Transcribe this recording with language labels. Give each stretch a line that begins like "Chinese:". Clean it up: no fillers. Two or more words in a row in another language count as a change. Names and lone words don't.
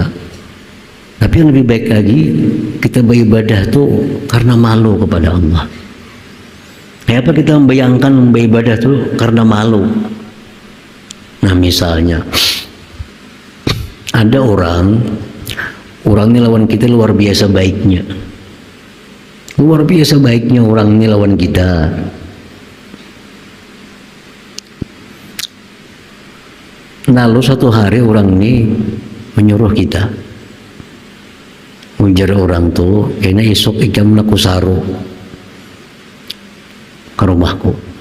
Indonesian: Tapi yang lebih baik lagi, kita beribadah itu karena malu kepada Allah. Kenapa kita membayangkan beribadah itu karena malu? Nah misalnya ada orang ini lawan kita luar biasa baiknya. Luar biasa baiknya orang ini lawan kita. Lalu suatu hari orang ini menyuruh kita, ujar orang tuh,
Banjar: kayaknya esok ikam laku saru ke rumahku.